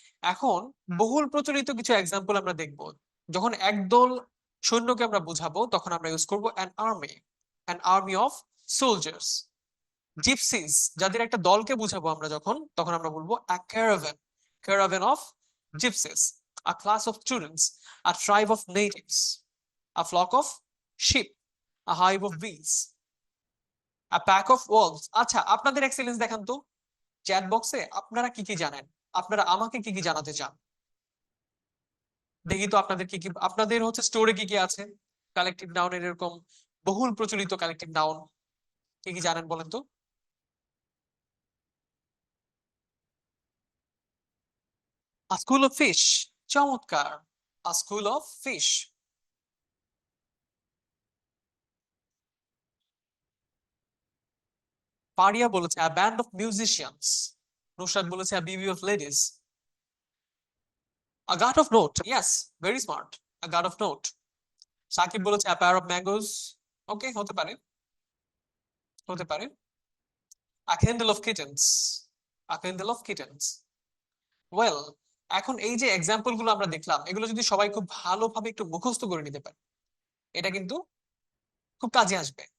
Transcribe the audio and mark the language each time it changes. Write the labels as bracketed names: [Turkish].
[Bangla] এখন বহুল প্রচলিত কিছু এক্সাম্পল আমরা দেখব। যখন একদল সৈন্যকে আমরা বুঝাবো তখন আমরা ইউজ করব [English] An army of soldiers. [Bangla] Gypsies, যাদের একটা দলকে বুঝাবো আমরা যখন, তখন আমরা বলবো [English] A caravan, caravan of gypsies. a class of students, a tribe of natives, a flock of sheep, a hive of bees, a pack of wolves. [Bangla] আচ্ছা, আপনাদের এক্সেলেন্স দেখান তো চ্যাট বক্সে, আপনারা কি কি জানেন, আপনারা আমাকে কি কি জানাতে চান, দেখি তো আপনাদের কি কি, আপনাদের হচ্ছে স্টোরে কি কি আছে কালেকটিভ নাউনের, এরকম বহুল প্রচলিত কালেকটিভ নাউন কি কি জানেন বলেন তো। [English] A school of fish, চমৎকার, a school of fish। Pariya বলেছে a band of musicians, Nusrat বলেছে a bevy of ladies, a guard of note, yes, very smart, a guard of note। [Bangla] Shakib বলেছে [English] a pair of mangoes, [Bangla] ওকে, হতে পারে, হতে পারে। [English] a candle of kittens, a candle of kittens, well. [Bangla] এখন এই যে example গুলো আমরা দেখলাম, এগুলো যদি সবাই খুব ভালোভাবে একটু মুখস্থ করে নিতে পারে, এটা কিন্তু খুব কাজে আসবে।